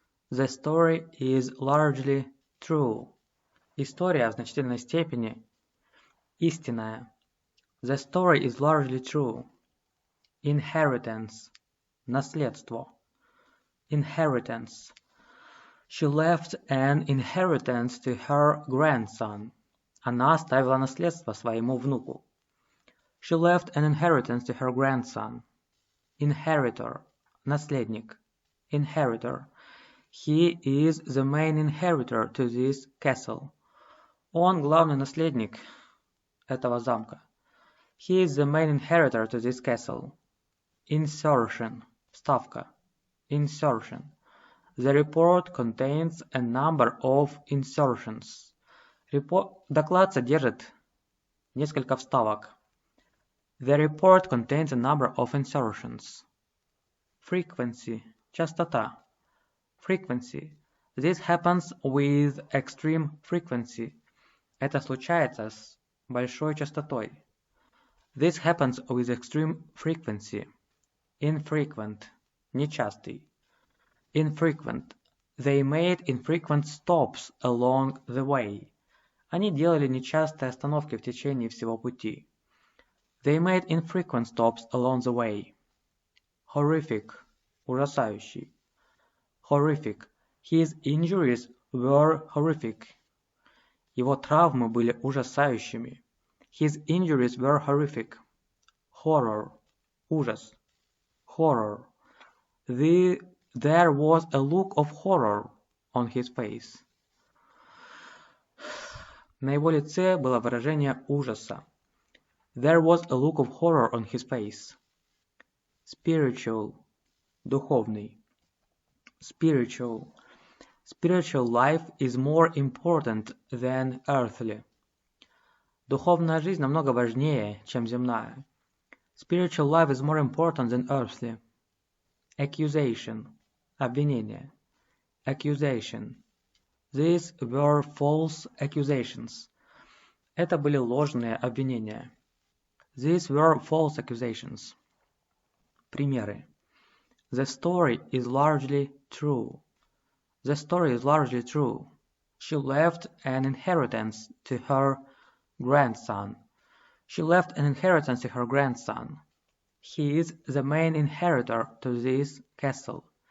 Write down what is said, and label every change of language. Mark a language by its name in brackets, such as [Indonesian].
[English] The story is largely true. [Russian] История в значительной степени истинная. [English] The story is largely true. Inheritance. [Russian] Наследство. [English] Inheritance. She left an inheritance to her grandson. [Russian] Она оставила наследство своему внуку. [English] She left an inheritance to her grandson. Inheritor. [Russian] Наследник. [English] Inheritor. He is the main inheritor to this castle. [Russian] Он главный наследник этого замка. [English] He is the main inheritor to this castle. Insertion. [Russian] Вставка. [English] Insertion. The report contains a number of insertions. [Russian] Доклад содержит несколько вставок. [English] The report contains a number of insertions. Frequency. [Russian] Частота. [English] Frequency. This happens with extreme frequency. [Russian] Это случается с большой частотой. [English] This happens with extreme frequency. Infrequent. [Russian] Нечастый. [English] Infrequent. They made infrequent stops along the way. [Russian] Они делали нечастые остановки в течение всего пути. [English] They made infrequent stops along the way. Horrific. [Russian] Ужасающий. [English] Horrific. His injuries were horrific. [Russian] Его травмы были ужасающими. [English] His injuries were horrific. Horror. [Russian] Ужас. [English] Horror. There was a look of horror on his face. [Russian] На его лице было выражение ужаса. [English] There was a look of horror on his face. Spiritual. [Russian] Духовный. [English] Spiritual. Spiritual life is more important than earthly. [Russian] Духовная жизнь намного важнее, чем земная. [English] Spiritual life is more important than earthly. Accusation. [Russian] Обвинение. [English] Accusation. These were false accusations. [Russian] Это были ложные обвинения. [English] These were false accusations. [Russian] Примеры. [English] The story is largely true. The story is largely true. She left an inheritance to her grandson. She left an inheritance to her grandson. He is the main inheritor to this castle.